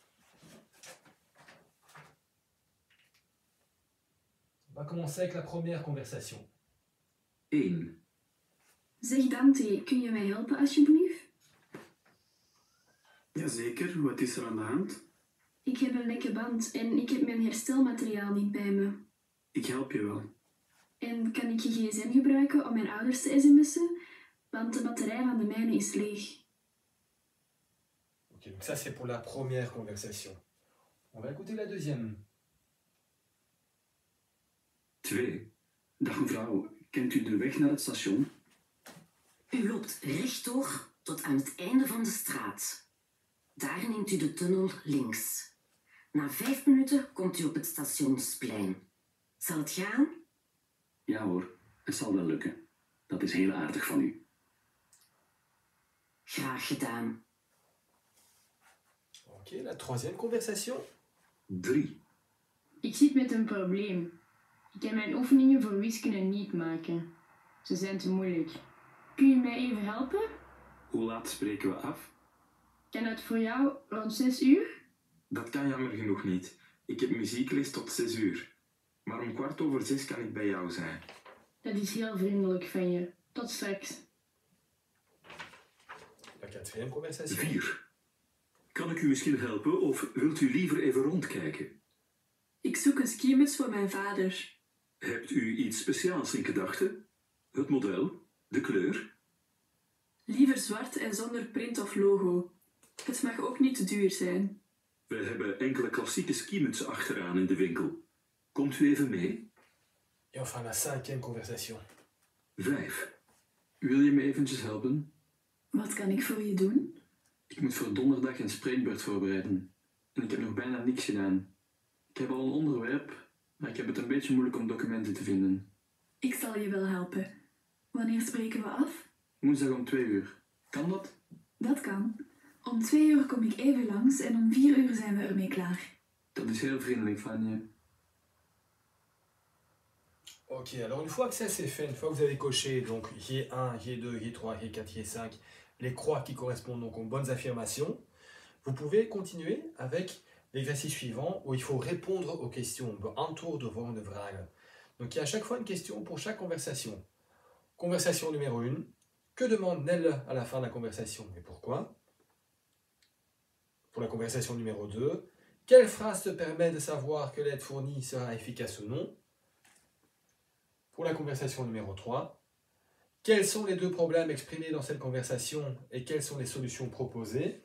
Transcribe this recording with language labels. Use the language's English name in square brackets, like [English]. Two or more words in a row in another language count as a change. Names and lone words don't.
[French] On va commencer avec la première conversation. 1. [Dutch] Zeg Dante, kun je mij helpen alsjeblieft? Jazeker, wat is er aan de hand? Ik heb een lekke band en ik heb mijn herstelmateriaal niet bij me. Ik help je wel. En kan ik je gsm gebruiken om mijn ouders te sms'en? Want de batterij van de mijne is leeg. [French] Ok, donc ça c'est pour la première conversation. On va écouter la deuxième. 2. [Dutch] Dag mevrouw, kent u de weg naar het station? U loopt rechtdoor tot aan het einde van de straat. Daar neemt u de tunnel links. Na 5 minuten komt u op het stationsplein. Zal het gaan? Ja hoor, het zal wel lukken. Dat is heel aardig van u. Graag gedaan. [French] Ok, la troisième conversation. 3. [Dutch] Ik zit met een probleem. Ik kan mijn oefeningen voor wiskunde niet maken. Ze zijn te moeilijk. Kun je mij even helpen? Hoe laat spreken we af? Kan het voor jou rond 6 uur? Dat kan jammer genoeg niet. Ik heb muziekles tot 6 uur. Maar om 6:15 kan ik bij jou zijn. Dat is heel vriendelijk van je. Tot straks. [French] La quatrième conversation. 4. [Dutch] Kan ik u misschien helpen of wilt u liever even rondkijken? Ik zoek een skimuts voor mijn vader. Hebt u iets speciaals in gedachten? Het model? De kleur? Liever zwart en zonder print of logo. Het mag ook niet te duur zijn. We hebben enkele klassieke skimutsen achteraan in de winkel. Komt u even mee? [French] Et enfin la cinquième conversation. 5. [Dutch] Wil je me eventjes helpen? Wat kan ik voor je doen? Ik moet voor donderdag een spreekbeurt voorbereiden. En ik heb nog bijna niks gedaan. Ik heb al een onderwerp, maar ik heb het een beetje moeilijk om documenten te vinden. Ik zal je wel helpen. Wanneer spreken we af? Woensdag om 2 uur. Kan dat? Dat kan. Om 2 uur kom ik even langs en om 4 uur zijn we ermee klaar. Dat is heel vriendelijk van je. [French] Ok, alors une fois que ça c'est fait, une fois que vous avez coché donc G1, G2, G3, G4, G5, les croix qui correspondent donc aux bonnes affirmations, vous pouvez continuer avec l'exercice suivant où il faut répondre aux questions. [Dutch] Beantwoord de volgende vragen. [French] Donc il y a à chaque fois une question pour chaque conversation. Conversation numéro 1, Que demande Nell à la fin de la conversation et pourquoi? Pour la conversation numéro 2, quelle phrase te permet de savoir que l'aide fournie sera efficace ou non? Pour la conversation numéro 3, quels sont les 2 problèmes exprimés dans cette conversation et quelles sont les solutions proposées?